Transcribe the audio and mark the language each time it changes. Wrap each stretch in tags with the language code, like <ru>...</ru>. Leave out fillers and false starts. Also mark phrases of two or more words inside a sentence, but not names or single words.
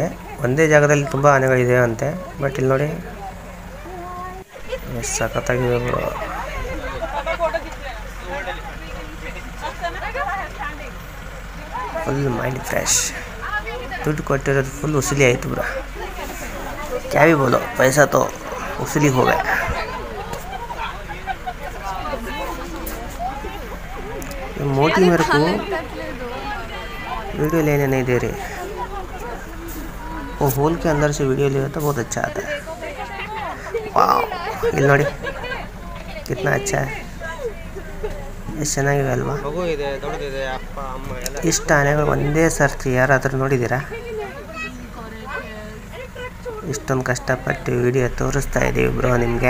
<kn>ಒಂದೇ ಜಾಗದಲ್ಲಿ ತುಂಬ ಆನೆಗಳಿದೆ ಅಂತೆ. ಬಟ್ ಇಲ್ಲಿ ನೋಡಿ ಎಷ್ಟು ಸಖತ್ತಾಗಿವೆ ಬ್ರೋ.</kn> <en>full mind fresh.</en> <kn>ದುಡ್ಡು ಕೊಟ್ಟಿರೋದು ಫುಲ್ ಉಸಿಲಿ ಆಯಿತು ಬ್ರೋ.</kn> <hi>क्या भी बोलो, पैसा तो उसूली हो गया. मोटी मेरे को वीडियो लेने नहीं दे रही। वो होल के अंदर से वीडियो लिया तो बहुत अच्छा आता है। वाह,</hi> <kn>ಇಲ್ಲಿ ನೋಡಿ</kn> <hi>कितना अच्छा है।</hi> <kn>ಎಷ್ಟು ಚೆನ್ನಾಗಿದೆ ಅಲ್ವಾ? ಮಗು ಇದೆ, ದೊಡ್ಡದಿದೆ, ಅಪ್ಪ ಅಮ್ಮ ಎಲ್ಲ. ಇಷ್ಟ ಆನೆಗಳು ಒಂದೇ ಸರ್ತಿ ಯಾರಾದರೂ ನೋಡಿದ್ದೀರಾ? ಇಷ್ಟೊಂದು ಕಷ್ಟಪಟ್ಟು ವಿಡಿಯೋ ತೋರಿಸ್ತಾ ಇದ್ದೀವಿ ಬ್ರೋ ನಿಮಗೆ.</kn>